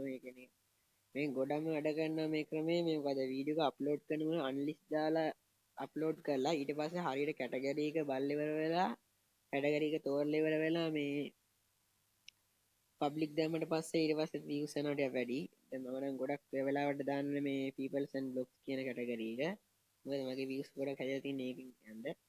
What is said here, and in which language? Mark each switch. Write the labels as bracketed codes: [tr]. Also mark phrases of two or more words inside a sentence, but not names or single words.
[si] ඒ කියන්නේ මේ ගොඩම වැඩ කරනවා මේ ක්‍රමේ. මේ මොකද වීඩියෝ එක අප්ලෝඩ් කරනකොට අන්ලිස්ට් දාලා අප්ලෝඩ් කරලා ඊට පස්සේ හරියට කැටගරි එක බලලා ඉවර වෙලා කැටගරි එක තෝරලා ඉවර වෙලා මේ පබ්ලික් දැම්මට පස්සේ ඊට පස්සේ views යනවා ටික වැඩි. දැන් මම නම් ගොඩක් වෙලාවට දාන්නේ මේ [en] peoples and blogs [si] කියන කැටගරි එක. මොකද මගේ views ගොඩක් හැදලා තියෙන්නේ ඒකෙන් යන්න.